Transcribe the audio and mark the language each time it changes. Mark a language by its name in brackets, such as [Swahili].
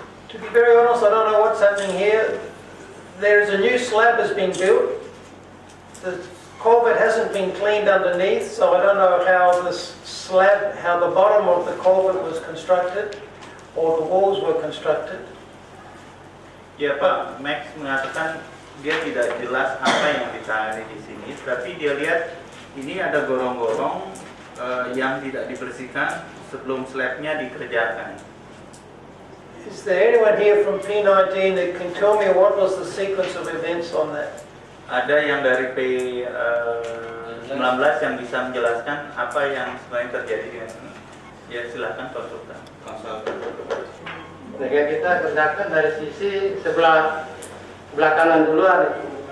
[English] To be very honest, I don't know what's happening here. There's a new slab has been built. The culvert hasn't been cleaned underneath, so I don't know how this slab, how the bottom of the culvert was constructed, or the walls were constructed. [Indonesian] Ya, Pak Max mengatakan dia tidak jelas apa yang ditangani di sini, tapi dia lihat ini ada gorong-gorong yang tidak dibersihkan sebelum slabnya dikerjakan. [English] Is there anyone here from P19 that can tell me what was the sequence of events on that? [Indonesian] Ada yang dari P19 yang bisa menjelaskan apa yang sebenarnya terjadi dengan ini? Ya, silakan konsultan. Nah, kita kerjakan dari sisi sebelah kanan duluan.